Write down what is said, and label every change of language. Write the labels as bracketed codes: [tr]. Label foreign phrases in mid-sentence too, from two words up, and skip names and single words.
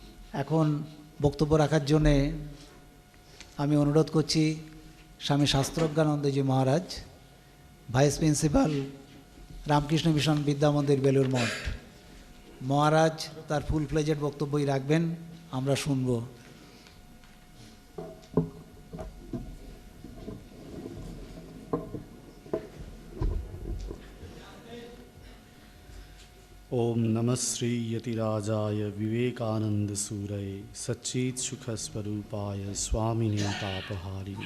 [bn] এখন বক্তব্য রাখার জন্যে আমি অনুরোধ করছি স্বামী শাস্ত্রজ্ঞানন্দজি মহারাজ, ভাইস প্রিন্সিপাল, রামকৃষ্ণ মিশন বিদ্যা মন্দির, বেলুর মঠ। মহারাজ তার [en] full fledged [bn] বক্তব্যই রাখবেন, আমরা শুনব। [sa] ओम नमः श्री यतिराजाय विवेकानंद सूरय सच्चित सुख स्वरूपाय स्वामिने तापहारिणे।